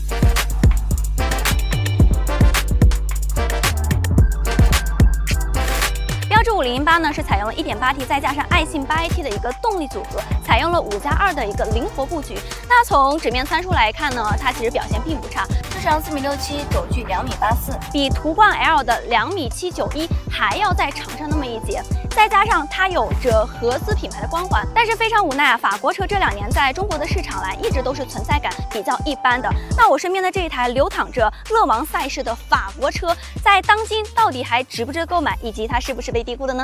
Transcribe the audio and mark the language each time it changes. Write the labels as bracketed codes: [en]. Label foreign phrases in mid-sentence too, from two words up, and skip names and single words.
[zh] 標致5008呢是採用了 1.8T 再加上愛信8AT 的一個動力組合，採用了5+2的一個靈活布局。那從紙面參數來看呢，它其實表現並不差，車長4.67米，軸距2.84米，比途觀 L 的2.791米還要再長上那麼一截。再加上它有着合資品牌的光環，但是非常无奈啊，法國車這2年在中國的市场來一直都是存在感比較一般的。那我身邊的這一台流淌着勒芒賽事的法國車，在當今到底還值不值得購買，以及它是不是被低估的呢？